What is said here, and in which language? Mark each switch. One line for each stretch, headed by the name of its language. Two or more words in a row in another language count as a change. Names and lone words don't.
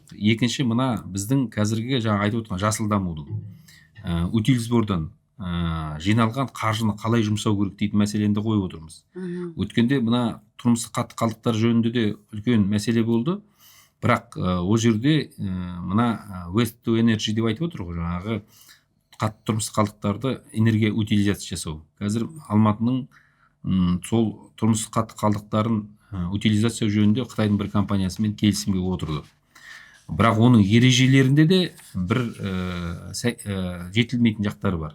Kazakh: Екінші мына біздің қазіргі жаңа айтып отырған жасыл дамудың утилизбордан жиналған қаржыны қалай жұмсау керек дейтін мәселені де қойып отырмыз. Өткенде мына тұрмыстық қатты қалдықтар жөнінде де үлкен мәселе болды. Бірақ ол жерде мына
English: waste to energy
Kazakh: деп айтып отыр ғой, жаңағы қатты тұрмыстық қалдықтарды энергия утилизация жасау. Қазір Алматының сол тұрмыстық қатты қалдықтарын утилизация жөнінде Қытайдың бір компаниясымен келісімге отырды. бірақ оның ережелерінде де бір жетілмейтін жақтары бар.